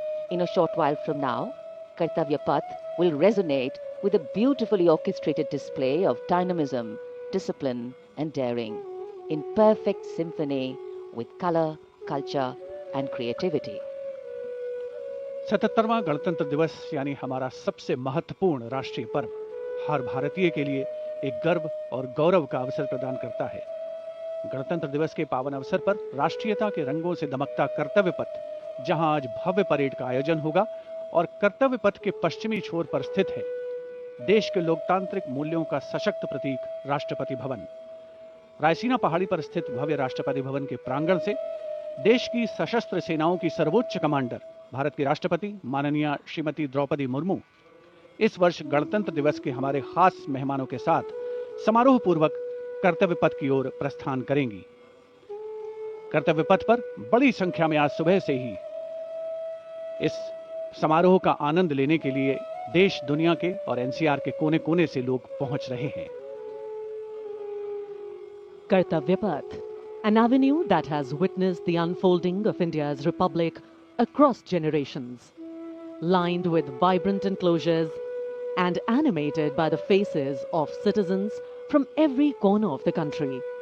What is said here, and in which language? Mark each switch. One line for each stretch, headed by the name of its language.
English: In a short while from now, Kartavya Path will resonate with a beautifully orchestrated display of dynamism, discipline and daring in perfect symphony with color, culture and creativity.
Hindi: 77वां गणतंत्र दिवस यानी हमारा सबसे महत्वपूर्ण राष्ट्रीय पर्व हर भारतीय के लिए एक गर्व और गौरव का अवसर प्रदान करता है। गणतंत्र दिवस के पावन अवसर पर राष्ट्रीयता के रंगों से दमकता कर्तव्य पथ, जहां आज भव्य परेड का आयोजन होगा और कर्तव्य पथ के पश्चिमी छोर पर स्थित है देश के लोकतांत्रिक मूल्यों का सशक्त प्रतीक राष्ट्रपति भवन। रायसीना पहाड़ी पर स्थित भव्य राष्ट्रपति भवन के प्रांगण से देश की सशस्त्र सेनाओं की सर्वोच्च कमांडर भारत की राष्ट्रपति माननीय श्रीमती द्रौपदी मुर्मू इस वर्ष गणतंत्र दिवस के हमारे खास मेहमानों के साथ समारोह पूर्वक कर्तव्य पथ की ओर प्रस्थान करेंगी। कर्तव्य पथ पर बड़ी संख्या में आज सुबह से ही इस समारोह का आनंद लेने के लिए देश दुनिया के और एनसीआर के कोने कोने से लोग पहुंच रहे हैं।
English: Kartavya Path, an avenue that has witnessed the unfolding of India's republic across generations, lined with vibrant enclosures and animated by the faces of citizens from every corner of the country.